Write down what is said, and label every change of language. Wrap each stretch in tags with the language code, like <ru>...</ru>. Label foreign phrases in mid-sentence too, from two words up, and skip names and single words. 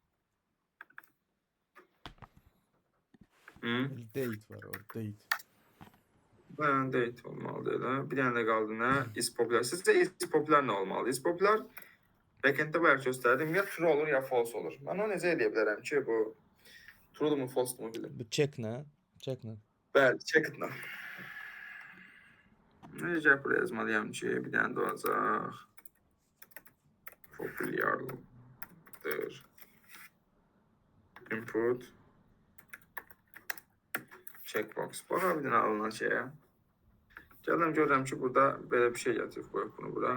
<az>Date var orada, date. Bayan date olmalıdır elə. Bir dənə də qaldı nə?</az> <en>Is popular. Sizcə is popular</en> <az>nə olmalıdır?</az> <en>Is popular</en> <az>backenddə bayaq göstərdim. Ya true olur, ya false olur. Mən onu necə edə bilərəm ki, bu true'dur mu, false'dur mu bilim. Bu check nə? Check nə? Bəli,</az> <en>check it now.</en> <az>Necə buraya yazmalıyam ki, bir dənə də olacaq. Populardır. Input. Checkbox. Baxa bir dənə alınan şeyə. Gəldim görürəm ki, burada belə bir şey gətirib qoyub bunu bura.</az>